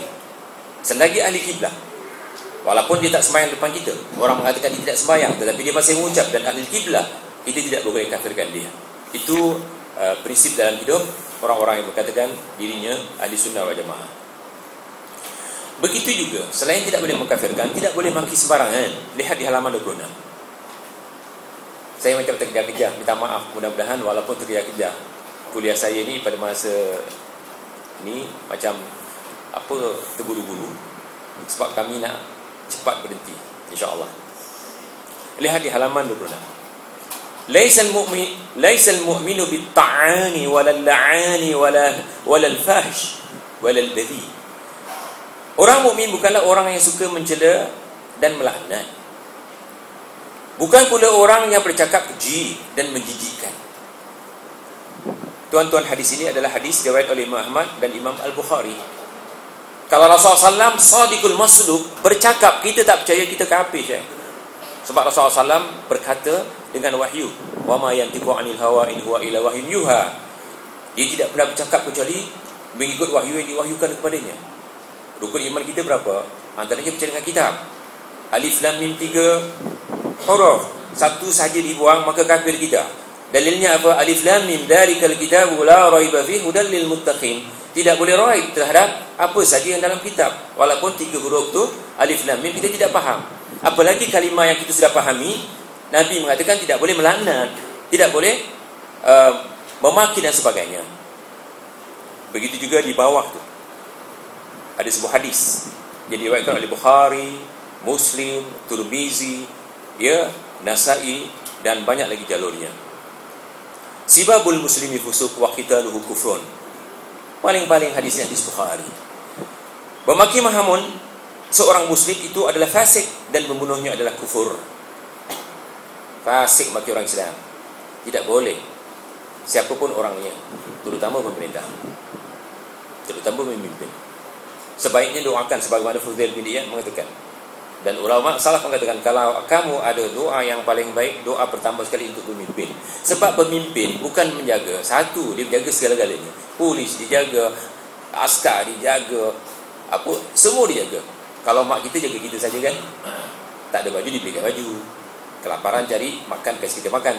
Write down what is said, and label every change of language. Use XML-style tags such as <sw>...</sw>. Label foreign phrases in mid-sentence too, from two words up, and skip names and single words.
<ms>Selagi ahli kiblah, walaupun dia tak sembahyang depan kita, orang mengatakan dia tidak sembahyang, tetapi dia masih mengucap dan ahli kiblah, kita tidak boleh kafirkan dia. Itu prinsip dalam hidup orang-orang yang berkatakan dirinya</ms> <ar>أهل السنة والجماعة.</ar> <ms>Begitu juga, selain tidak boleh mengkafirkan, tidak boleh maki sembarangan. Lihat di halaman 26. Saya macam terkejah-kejah, minta maaf, mudah-mudahan walaupun terkejah-kejah, kuliah saya ni pada masa ni macam terburu-buru, sebab kami nak cepat berhenti, insya-Allah. Lihat di halaman 26.</ms> <ar>ليس المؤمن بالطعان ولا اللعان ولا الفاحش ولا البذيء.</ar> <ms>Orang mukmin bukanlah orang yang suka mencela dan melaknat. Bukan pula orang yang bercakap keji dan menjijikkan. Tuan-tuan, hadis ini adalah hadis riwayat oleh Imam Ahmad dan Imam Al-Bukhari. Kalau Rasulullah SAW</ms> <ar>الصادق المصدوق</ar> <ms>bercakap, kita tak percaya, kita kafir je. Sebab Rasulullah SAW berkata dengan wahyu,</ms> <ar>وما ينطق عن الهوى إن هو إلا وحي يوحى.</ar> <ms>Dia tidak pernah bercakap kecuali mengikut wahyu yang diwahyukan kepadanya. Rukun iman kita berapa? Antaranya percaya dengan kitab.</ms> <ar>ألف لام ميم</ar> <ms>3 huruf, satu saja dibuang maka kafir kita. Dalilnya apa?</ms> <ar>ألف لام ميم ذلك الكتاب لا ريب فيه هدى للمتقين.</ar> <ms>Tidak boleh raib terhadap apa saja yang dalam kitab, walaupun 3 huruf tu</ms> <ar>ألف لام ميم</ar> <ms>kita tidak faham. Apalagi kalimah yang kita sudah fahami. Nabi mengatakan tidak boleh melaknat, tidak boleh memaki dan sebagainya. Begitu juga di bawah tu ada sebuah hadis yang diriwayatkan oleh Bukhari, Muslim, Tirmizi, ya, Nasa'i dan banyak lagi jalurnya.</ms> <ar>سباب المسلم فسوق وقتاله كفر.</ar> <ms>Paling-paling hadisnya hadis Bukhari. Memaki mahamun seorang muslim itu adalah fasik dan membunuhnya adalah kufur. Fasik maki orang Islam tidak boleh, siapapun orangnya, terutama pemerintah, terutama pemimpin. Sebaiknya doakan sebagaimana Fudail bin Iyad mengatakan. Dan ulama salaf mengatakan, kalau kamu ada doa yang paling baik, doa pertama sekali untuk pemimpin. Sebab pemimpin bukan menjaga satu, dia menjaga segala-galanya. Polis dijaga, askar dijaga, apa semua dijaga. Kalau mak kita jaga kita saja kan, tak ada baju dibelikan baju, kelaparan cari makan kasih kita makan.</ms>